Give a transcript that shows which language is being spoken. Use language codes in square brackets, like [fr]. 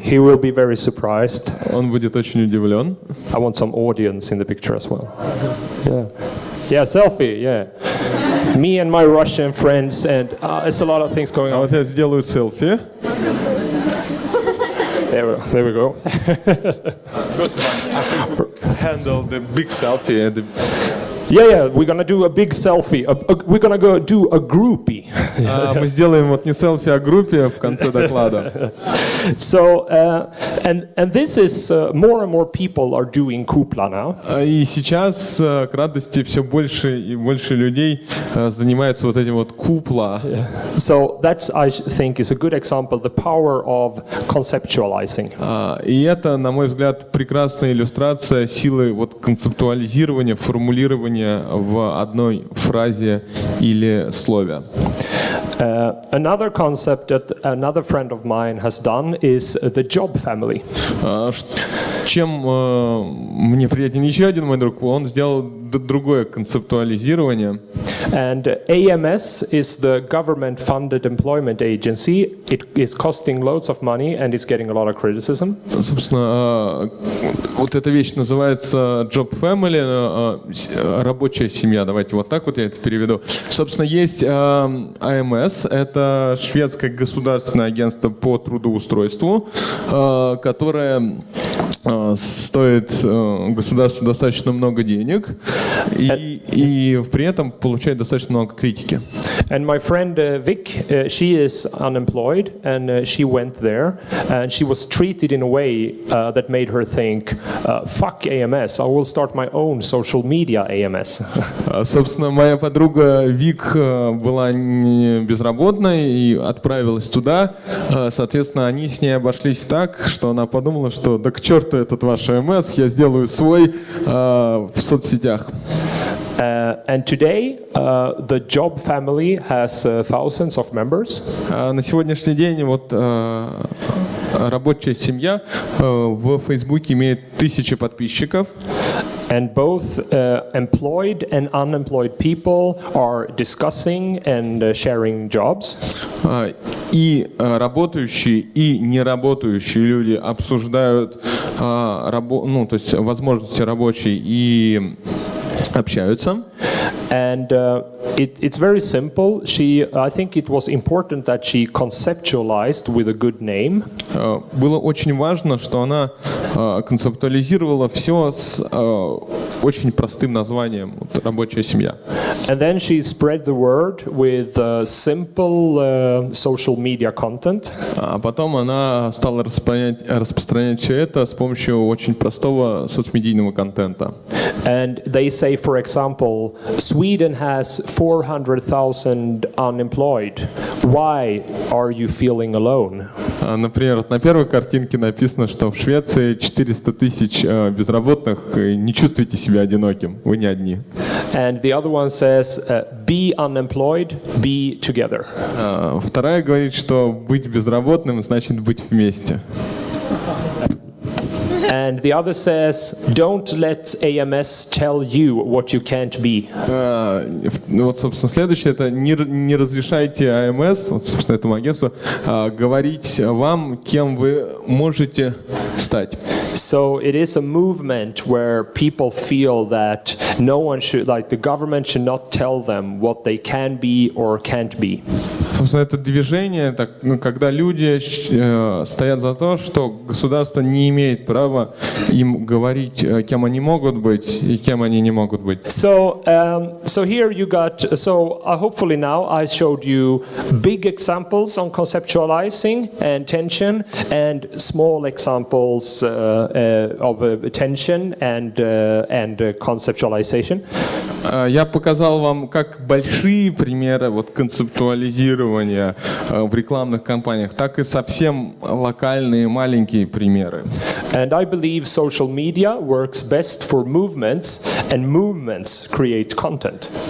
[en] He will be very surprised. [ru] Он будет очень удивлен. [en] I want some audience in the picture as well. Yeah, selfie, yeah. Me and my Russian friends, and it's a lot of things going on. [ru] Вот я сделаю селфи. [en] There we go. Handle the big selfie. Yeah, we're gonna do a big selfie. We're gonna go do a groupie. [ru] Мы сделаем вот не селфи, а группе в конце доклада. [en] So, and this is more and more people are doing Kupla now. [ru] И сейчас, к радости, все больше и больше людей занимаются вот этим вот купла. [en] So that's, I think, is a good example, the power of conceptualizing. [ru] И это, на мой взгляд, прекрасная иллюстрация силы вот концептуализирования, формулирования в одной фразе или слове. [en] Another concept that another friend of mine has done is the job family. [ru] Чем мне приятен еще один мой друг, он сделал другое концептуализирование. [en] And AMS is the government-funded employment agency. It is costing loads of money and is getting a lot of criticism. [ru] Собственно, вот эта вещь называется job family, рабочая семья. Давайте вот так вот я это переведу. Собственно, есть АМС, это шведское государственное агентство по трудоустройству, которое стоит государству достаточно много денег и при этом получает достаточно много критики. [en] And my friend Vic, she is unemployed and she went there and she was treated in a way that made her think, fuck AMS, I will start my own social media AMS. [ru] Собственно, моя подруга Вик была безработной и отправилась туда. Соответственно, они с ней обошлись так, что она подумала, что да к черту этот ваш АМС, я сделаю свой в соцсетях. [en] And today, the job family has thousands of members. [ru] На сегодняшний день вот рабочая семья в Фейсбуке имеет 1000 подписчиков. [en] And both employed and unemployed people are discussing and sharing jobs. [ru] И работающие, и неработающие люди обсуждают то есть возможности рабочей и общаются. [en] And it's very simple. I think it was important that she conceptualized with a good name. [ru] Было очень важно, что она концептуализировала все с очень простым названием «Рабочая семья». [en] And then she spread the word with simple social media content. [ru] А потом она стала распространять все это с помощью очень простого соцмедийного контента. [en] And they say, for example, Sweden has 400,000 unemployed. Why are you feeling alone? [ru] Например, на первой картинке написано, что в Швеции 400 тысяч безработных. Не чувствуйте себя одиноким, вы не одни. [en] And the other one says, be unemployed, be together. [ru] Вторая говорит, что быть безработным значит быть вместе. [en] And the other says, don't let AMS tell you what you can't be. [ru] Вот, собственно, следующее, это не разрешайте АМС, вот, собственно, этому агентству, говорить вам, кем вы можете стать. [en] So it is a movement where people feel that no one should, like the government should not tell them what they can be or can't be. [ru] Собственно, это движение, когда люди стоят за то, что государство не имеет права им говорить, кем они могут быть и кем они не могут быть. [en] So here you got, hopefully now I showed you big examples on conceptualizing and tension and small examples of tension and conceptualization. [ru] Я показал вам как большие примеры вот концептуализирования в рекламных кампаниях, так и совсем локальные маленькие примеры. [en] And I believe social media works best for movements, and movements create content.